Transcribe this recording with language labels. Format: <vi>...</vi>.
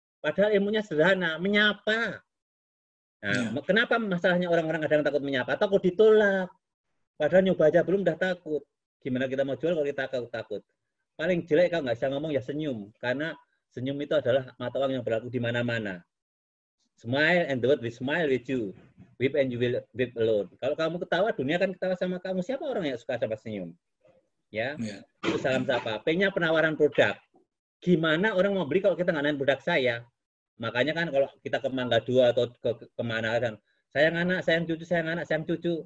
<id>Padahal ilmunya sederhana, menyapa. Nah, kenapa masalahnya orang-orang kadang takut menyapa? Takut ditolak. Padahal nyoba aja belum udah takut. Gimana kita mau jual kalau kita takut? Paling jelek kalau nggak bisa ngomong ya senyum. Karena senyum itu adalah mata uang yang berlaku di mana-mana.</id> <en>Smile and the world will smile with you. Weep and you will weep alone.</en> <id>Kalau kamu ketawa, dunia kan ketawa sama kamu. Siapa orang yang suka sama senyum? Ya, itu salam sapa. P-nya penawaran produk. Gimana orang mau beli kalau kita nggak naik produk saya? Makanya kan kalau kita ke Mangga 2 atau kemana kan, sayang anak, sayang cucu, sayang anak, sayang cucu.</id>